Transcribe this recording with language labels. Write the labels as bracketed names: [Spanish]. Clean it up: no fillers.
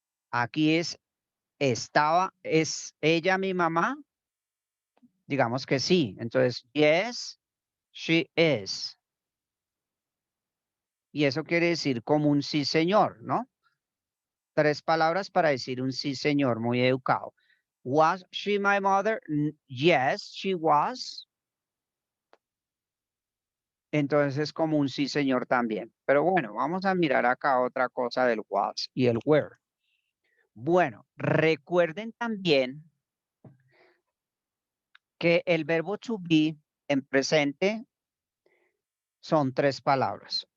[Spanish] Aquí es estaba, ¿es ella mi mamá? Digamos que sí. Entonces, [English] yes, she is. [Spanish] Y eso quiere decir como un sí, señor, ¿no? 3 palabras para decir un sí, señor, muy educado. [English] Was she my mother? Yes, she was. [Spanish] Entonces es como un sí, señor también. Pero bueno, vamos a mirar acá otra cosa del was y el were. Bueno, recuerden también que el verbo to be en presente son 3 palabras.